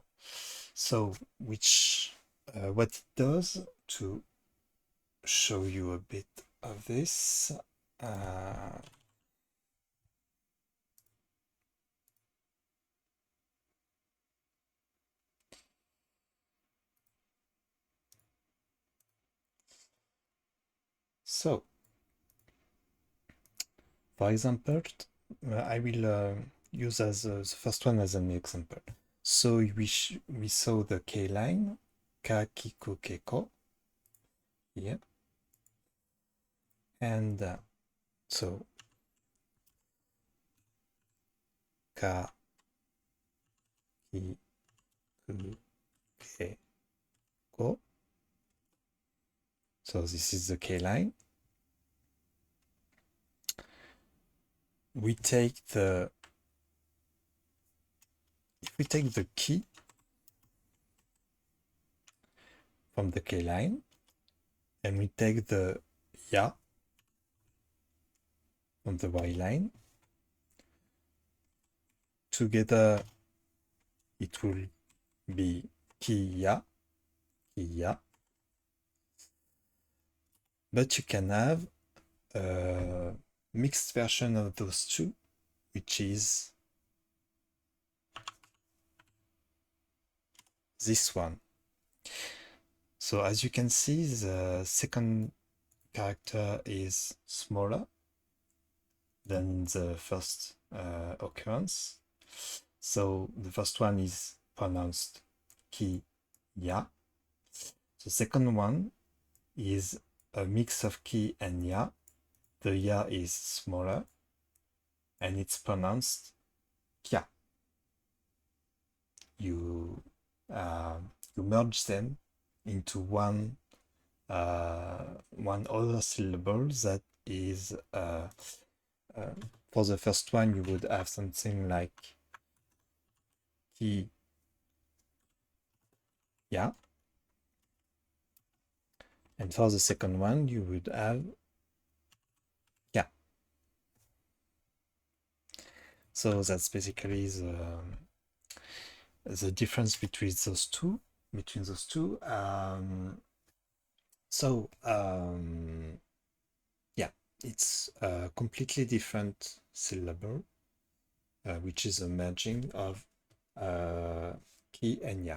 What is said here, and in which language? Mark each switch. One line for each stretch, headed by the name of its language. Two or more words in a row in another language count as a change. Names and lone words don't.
English: So what it does, to show you a bit of this, so for example, I will use as the first one as an example. So we saw the K line, ka, kiku, keko, here, and so ka, ki, ku, ke, ko. So this is the K line. If we take the ki from the K line, and we take the ya from the Y line, together it will be ki ya, but you can have a mixed version of those two, which is this one. So as you can see, the second character is smaller than the first occurrence. So the first one is pronounced ki, ya. The second one is a mix of ki and ya. The ya is smaller and it's pronounced kya. You merge them into one other syllable that is for the first one you would have something like ki, ya, and for the second one you would have kya. So that's basically the difference between those two. Yeah, it's a completely different syllable, which is a merging of ki and ya.